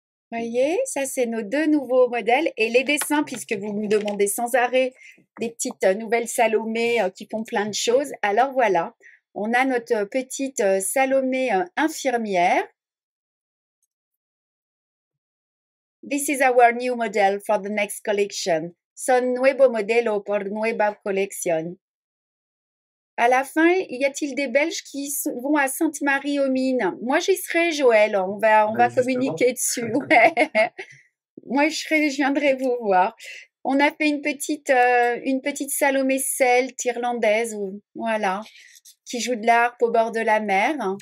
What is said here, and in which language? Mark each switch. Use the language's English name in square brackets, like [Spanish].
[French] Voyez, ça c'est nos deux nouveaux modèles. Et les dessins, puisque vous me demandez sans arrêt des petites nouvelles Salomé qui font plein de choses. Alors voilà, on a notre petite Salomé infirmière. [English] This is our new model for the next collection. [Spanish] Son nuevo modelo por nueva colección. [French] À la fin, y a-t-il des Belges qui vont à Sainte-Marie-aux-Mines? Moi, j'y serai, Joël. On va communiquer dessus. Ouais. Moi, je viendrai vous voir. On a fait une petite Salomé celte irlandaise, voilà, qui joue de l'harpe au bord de la mer.